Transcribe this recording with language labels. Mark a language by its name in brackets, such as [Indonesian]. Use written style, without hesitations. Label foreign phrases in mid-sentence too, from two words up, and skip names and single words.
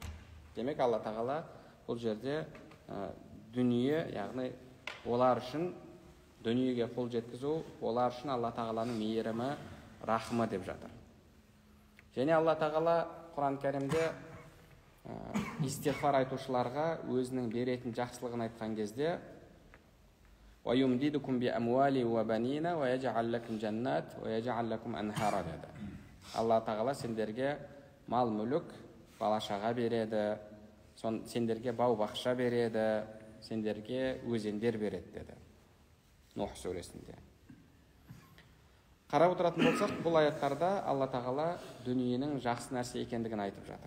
[Kazakh] Демек Алла тағала бұл жерде дүние, яғни олар үшін дүниеге қол жеткізу, олар үшін Алла тағаланың мейірімі, рахымы деп жатыр. Және Алла тағала Құран кәрімде истиғфар айтушыларға өзінің беретін жақсылығын айтқан кезде [Arabic] وَيُمْدِدُكُمْ بِأَمْوَالِ وَبَنِينَ وَيَجْعَلْ لَكُمْ جَنَّاتٍ وَيَجْعَلْ لَكُمْ أَنْهَارًا [Kazakh] деді. Алла тағала сендерге мал мүлік, бала-шаға береді, сендерге бау-бақша береді, сендерге өзендер береді деді Нух сүресінде. Қарап отыратын болсақ, бұл аяттарда Алла тағала дүниенің жақсы нәрсе екендігін айтып жатыр.